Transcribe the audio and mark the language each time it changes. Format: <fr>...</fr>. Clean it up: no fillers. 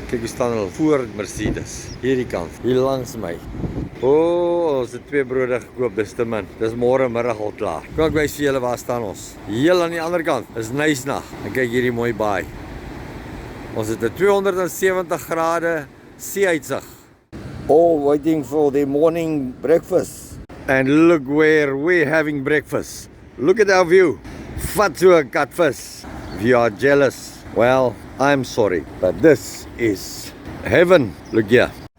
<af>Kyk hoe staan hulle voor Mercedes. Hierdie kant, hier langs my. Ons het 2 brode gekoop, dis te min. Dis môre middag al klaar. Kom ek wys vir julle waar staan ons. Heel aan die ander kant is Knysna. En kyk hierdie mooi baai. Ons het 'n 270 grade see-uitsig.</af> <en>All waiting for their morning breakfast. And look where we're having breakfast. Look at our view.</en> <af>Vat so 'n catfish.</af> <en>If you are jealous, well, I'm sorry. But this is heaven. Look here.</en>